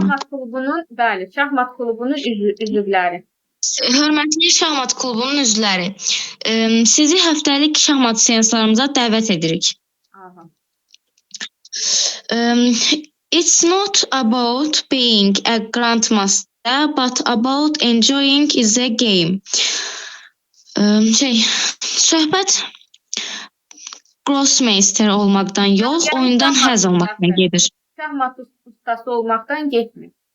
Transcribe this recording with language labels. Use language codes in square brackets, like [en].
[az] Şahmat klubunun, bəli, şahmat klubunun üzvləri. Hörmətli şahmat klubunun üzvləri, sizi həftəlik şahmat seanslarımıza dəvət edirik. Aha. [en] It's not about being a grandmaster, but about enjoying the game. [az] Söhbət grossmeister olmaqdan yox, oyundan həzz almaqdan gedir. Şahmat ustası olmaqdan getmir.